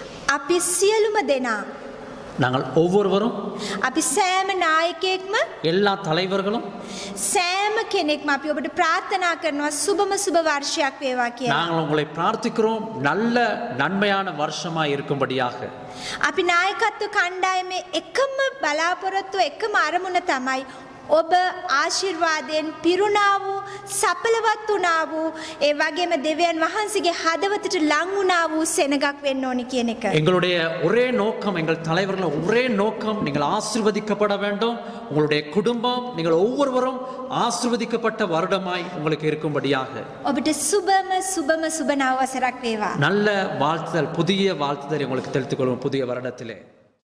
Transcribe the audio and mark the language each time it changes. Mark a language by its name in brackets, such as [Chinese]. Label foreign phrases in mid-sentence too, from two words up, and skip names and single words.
[Sinhala] අපි සියලුම දෙනා [Tamil] நாங்கள் ஒவ்வொருவரும் [Sinhala] අපි සෑම නායකයෙක්ම [Tamil] எல்லா தலைவர்களும் [Sinhala] සෑම කෙනෙක්ම අපි ඔබට ප්‍රාර්ථනා කරනවා සුබම සුබ වර්ෂයක් වේවා කියලා. [Tamil] நாங்கள் உங்களை பிரார்த்திக்கிறோம் நல்ல நன்மையான வருஷமாய் இருக்கும்படியாக. [Sinhala] අපි නායකත්ව කණ්ඩායමේ එකම බලාපොරොත්තුව එකම අරමුණ තමයි ඔබ ආශිර්වාදයෙන් පිරුණා වූ සඵලවත් වුණා වූ ඒ වගේම දෙවියන් වහන්සේගේ හදවතට ලං වුණා වූ සෙනගක් වෙන්න ඕනි කියන එක. [Tamil] எங்களுடைய ஒரே நோக்கம் எங்கள் தலைவர்கள் ஒரே நோக்கம் நீங்கள் ஆசீர்வதிக்கப்பட வேண்டும். உங்களுடைய குடும்பம் நீங்கள் ஒவ்வொருவரும் ஆசீர்வதிக்கப்பட்ட வருடமாய் உங்களுக்கு இருக்கும்படியாக. [Sinhala] ඔබට සුබම සුබම සුබ නව වසරක් වේවා. [Tamil] நல்ல வாழ்த்துதல் புதிய வாழ்த்துதல் உங்களுக்கு தெரிவித்துக் கொள்வோம் புதிய வருடத்திலே.